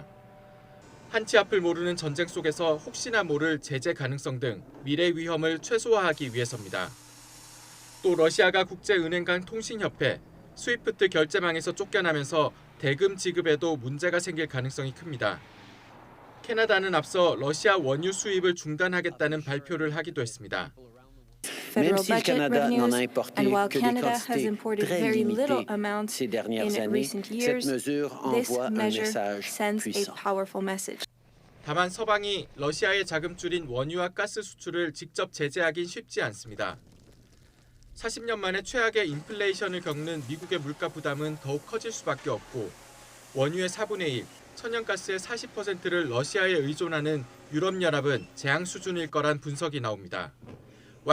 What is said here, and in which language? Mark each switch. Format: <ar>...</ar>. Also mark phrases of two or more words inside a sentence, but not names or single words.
<ko>한치 앞을 모르는 전쟁 속에서 혹시나 모를 제재 가능성 등 미래 위험을 최소화하기 위해서입니다. 또 러시아가 국제은행 간 통신협회, 스위프트 결제망에서 쫓겨나면서 대금 지급에도 문제가 생길 가능성이 큽니다. 캐나다는 앞서 러시아 원유 수입을 중단하겠다는 발표를 하기도 했습니다.</ko> <fr>Même si le Canada n'en a importé que des quantités très limitées ces dernières années, cette mesure envoie un message puissant.</fr> <ko>다만 서방이 러시아의 자금줄인 원유와 가스 수출을 직접 제재하긴 쉽지 않습니다. 40년 만에 최악의 인플레이션을 겪는 미국의 물가 부담은 더욱 커질 수밖에 없고 원유의 4분의 1, 천연가스의 40%를 러시아에 의존하는 유럽연합은 재앙 수준일 거란 분석이 나옵니다.</ko>